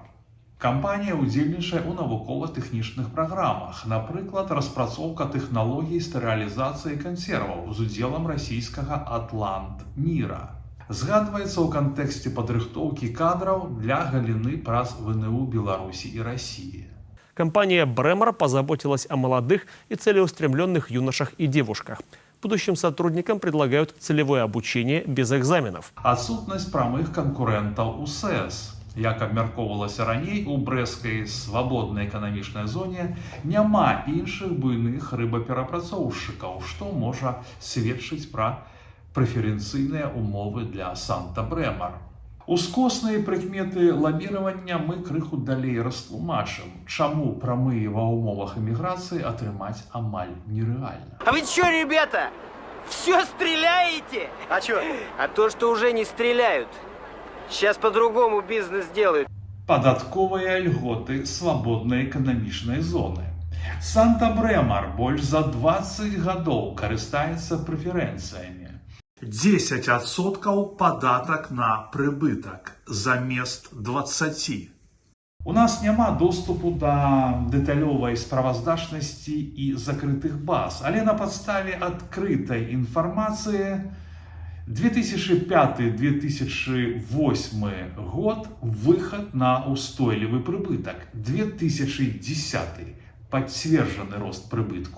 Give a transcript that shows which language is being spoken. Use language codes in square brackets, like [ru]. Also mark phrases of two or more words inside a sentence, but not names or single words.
[be] Кампанія ўдзельнічае ў навукова-тэхнічных праграмах, напрыклад, распрацоўка тэхналогій стэрылізацыі кансерваў з удзелам расійскага Атлант-Міра. Згадваецца ў кантэксце падрыхтоўкі кадраў для галіны праз ВНУ Беларусі і Расіі. [ru] Компания Бремар позаботилась о молодых и целеустремленных юношах и девушках. Будущим сотрудникам предлагают целевое обучение без экзаменов. [be] Адсутнасць прамых канкурэнтаў у СЭС. Як абмяркоўвалася раней, у брэсцкай свабоднай эканамічнай зоне няма іншых буйных рыбаперапрацоўшчыкаў, што можа сведчыць пра прэферэнцыйныя умовы для Санта Бремар. Ускосныя прыкметы лабіравання мы крыху далей растлумачым, чаму прамыя ва ўмовах эміграцыі атрымаць амаль нерэальна. [ru] А вы чё, ребята, все стреляете? А чё? А то, что уже не стреляют. Сейчас по-другому бизнес делают. [be] Падатковыя льготы свабоднай эканамічнай зоны. Санта-Брэмар больш за 20 гадоў карыстаецца прэферэнцыямі. 10% падатак на прыбытак замест 20%. У нас няма доступу да дэталёвай справаздачнасці і закрытых баз, але на падставе адкрытай інфармацыі 2005-2008 год выхад на устойлівы прыбытак, 2010 пацверджаны рост прыбытку.